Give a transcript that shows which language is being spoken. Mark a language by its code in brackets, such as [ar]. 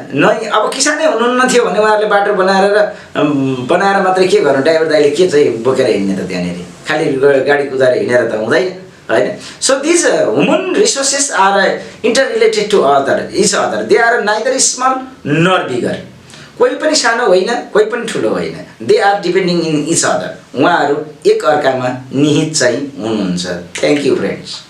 [ne] नै अब किसानै हुनुहुन्न थियो भने उहाँहरूले बाटो बनाएर मात्रै के गर्नु? ड्राइभर दाइले के चाहिँ बोकेर हिँड्ने त? त्यहाँनिर खालि गाडी कुदाएर हिँडेर त हुँदैन, होइन? [en] So this human resources are interrelated to each other. They are neither small nor bigger. [ne] कोही पनि सानो होइन, कोही पनि ठुलो होइन। [en] They are depending in each other. [ne] उहाँहरू एक अर्कामा निहित चाहिँ हुनुहुन्छ। [en] Thank you friends.